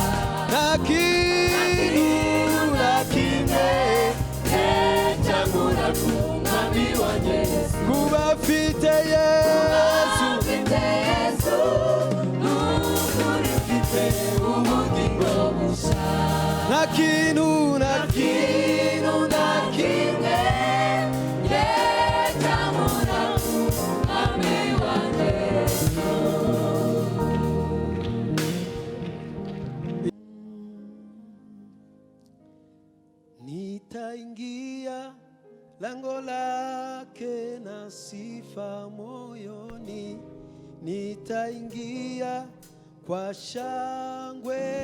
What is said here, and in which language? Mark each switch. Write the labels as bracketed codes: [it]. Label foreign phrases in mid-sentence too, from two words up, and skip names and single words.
[rw] nta kintu na kimwe cyangwa kubafite Yesu nta kintu na kimwe [sw] nitaingia lango lake na sifa moyoni, nitaingia kwa shangwe